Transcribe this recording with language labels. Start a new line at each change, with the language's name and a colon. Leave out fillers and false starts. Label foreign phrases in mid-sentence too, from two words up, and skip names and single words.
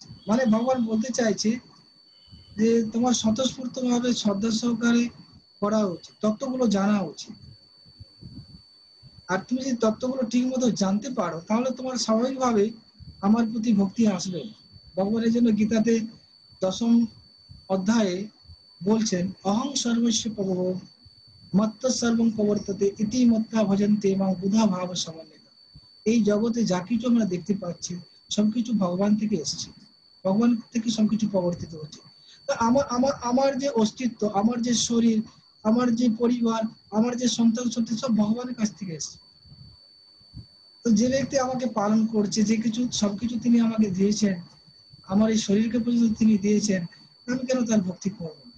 Bangla: মানে ভগবান বলতে চাইছে যে তোমার স্বতঃস্ফূর্ত ভাবে শ্রদ্ধা সহকারে করা উচিত, তত্ত্বগুলো জানা উচিত। আর তুমি যদি তত্ত্বগুলো ঠিক মতো জানতে পারো তাহলে তোমার স্বাভাবিকভাবে আমার প্রতি ভক্তি আসবে। ভগবানের জন্য গীতাতে 10ম অধ্যায়ে বলছেন,
Sanskrit: অহং সর্বস্ব প্রভব মত্ত সর্বং প্রবর্ততে ইতি মত্তা ভজন্তে মাং বুধা ভাব সমন্বিত।
Bangla: এই জগতে যা কিছু আমরা দেখতে পাচ্ছি সবকিছু ভগবান থেকে এসেছে, ভগবান থেকে সবকিছু প্রবর্তিত হচ্ছে। তো আমার যে অস্তিত্ব, আমার যে শরীর, আমার যে পরিবার, আমার যে সন্তান সন্ততি সব ভগবানের কাছ থেকে এসেছে। তো যে ব্যক্তি আমাকে পালন করছে, যে কিছু সবকিছু তিনি আমাকে দিয়েছেন, আমার এই শরীরকে পর্যন্ত তিনি দিয়েছেন, আমি কেন তার ভক্তি করবো না?